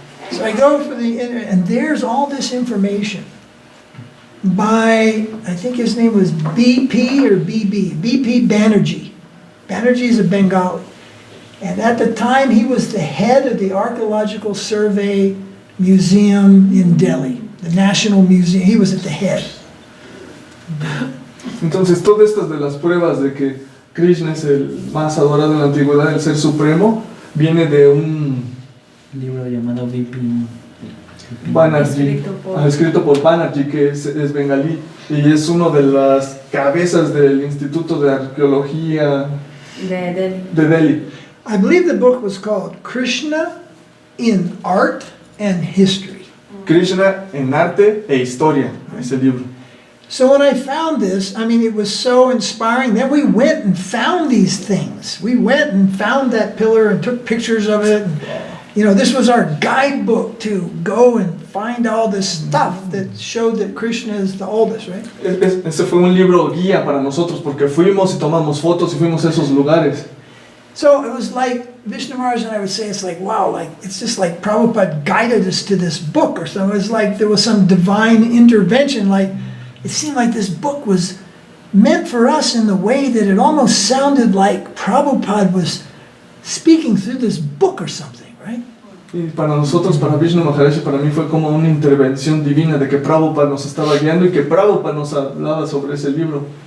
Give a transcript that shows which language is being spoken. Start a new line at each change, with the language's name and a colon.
English: So I go for and there's all this information by, I think his name was BP or BB, BP Banerjee. Banerjee is a Bengali. And at the time, he was the head of the Archaeological Survey Museum in Delhi, the National Museum. He was at the head.
Spanish: Entonces, todas estas de las pruebas de que Krishna es el más adorado en la antigüedad, el ser supremo, viene de un libro llamado Vipin. Banerjee, escrito por Banerjee, que es bengalí, y es uno de las cabezas del Instituto de Arqueología de Delhi.
English: I believe the book was called Krishna in Art and History.
Spanish: Krishna en arte e historia, ese libro.
English: So when I found this, I mean, it was so inspiring. Then we went and found these things. We went and found that pillar and took pictures of it. And, you know, this was our guidebook to go and find all this stuff that showed that Krishna is the oldest, right?
Spanish: Ese fue un libro guía para nosotros, porque fuimos y tomamos fotos y fuimos a esos lugares.
English: So it was like, Vishnu Maharaj and I would say, it's like, wow, like, it's just like Prabhupada guided us to this book or something. It was like there was some divine intervention, like, it seemed like this book was meant for us in the way that it almost sounded like Prabhupada was speaking through this book or something, right?
Spanish: Y para nosotros, para Vishnu Maharaj, para mí fue como una intervención divina de que Prabhupada nos estaba guiando y que Prabhupada nos hablaba sobre ese libro.